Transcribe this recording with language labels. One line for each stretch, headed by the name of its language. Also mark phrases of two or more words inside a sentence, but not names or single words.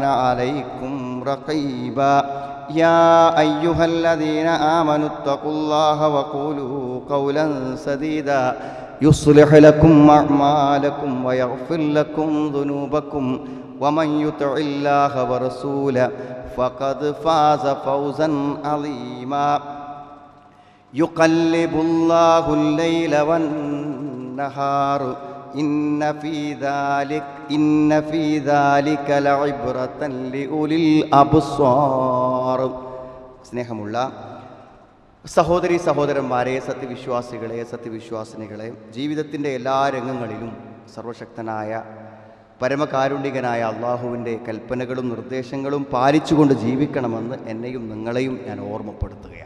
Arabic: عليكم رقيبا يا أيها الذين آمنوا اتقوا الله وقولوا قولا سديدا يصلح لكم أعمالكم ويغفر لكم ذنوبكم ومن يطع الله ورسوله فقد فاز فوزا عظيما يقلب الله الليل والنهار إن في ذلك لعبرة لأولي الأبصار.
Malayalam: സ്നേഹമുള്ള സഹോദരി സഹോദരന്മാരെ, സത്യവിശ്വാസിനികളെ, ജീവിതത്തിൻ്റെ എല്ലാ രംഗങ്ങളിലും സർവശക്തനായ പരമകാരുണികനായ അള്ളാഹുവിൻ്റെ കൽപ്പനകളും നിർദ്ദേശങ്ങളും പാലിച്ചുകൊണ്ട് ജീവിക്കണമെന്ന് എന്നെയും നിങ്ങളെയും ഞാൻ ഓർമ്മപ്പെടുത്തുകയാണ്.